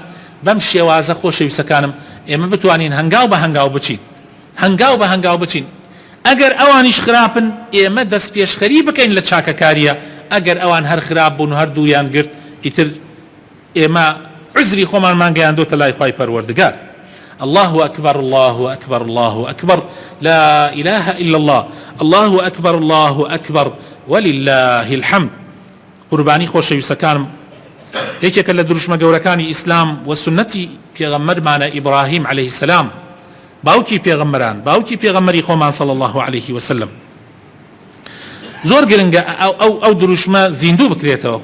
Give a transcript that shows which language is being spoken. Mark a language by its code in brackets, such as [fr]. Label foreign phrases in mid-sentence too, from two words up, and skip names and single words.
[ckb] بەم شێوازە خۆشەویستەکانم ئێمە بتوانین هەنگاو بە هەنگاو بچین، هەنگاو بە هەنگاو بچین. ئەگەر ئەوانیش خراپن ئێمە دەست پێشخەری بکەین لە چاکەکاریە. ئەگەر ئەوان هەر خراپ بوون و هەردوویان گرت ئیتر ئێمە عزری خۆمانمان گەیاندۆتە لای خوای پەروەردگار. [ar] الله أكبر الله أكبر الله أكبر لا إله إلا الله الله أكبر الله أكبر ولله الحمد. [ckb] قربانی خۆشەویستەکانم، یەکێکە لە دروشمە گەورەکانی ئیسلام و سنەتی پێغەمبەرمانە ئیبراهیم [ar] عليه السلام، [ckb] باوکی پێغەمبەران، باوکی پێغەمبەری خۆمان [ar] صلی الله عليه وسلم. [ckb] زۆر گرنگە ئەو دروشمە زیندوو بکرێتەوە.